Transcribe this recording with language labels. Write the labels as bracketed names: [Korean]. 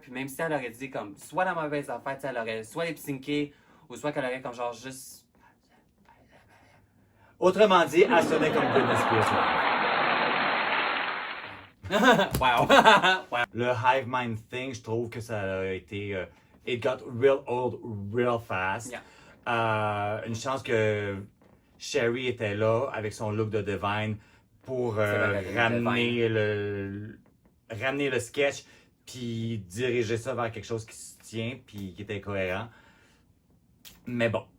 [French] Puis même si elle aurait dit comme soit la mauvaise affaire, tu sais, elle aurait soit les psyché ou soit qu'elle aurait comme genre juste. Autrement dit, elle sonnait comme Britney Spears. [English] Wow! Wow! [French] Le Hive Mind thing, je trouve que ça a été... [English] it got real old real fast. Yeah. [French] Une chance que Sherry était là avec son look de Divine pour ramener le sketch puis diriger ça vers quelque chose qui se tient puis qui était cohérent. Mais bon.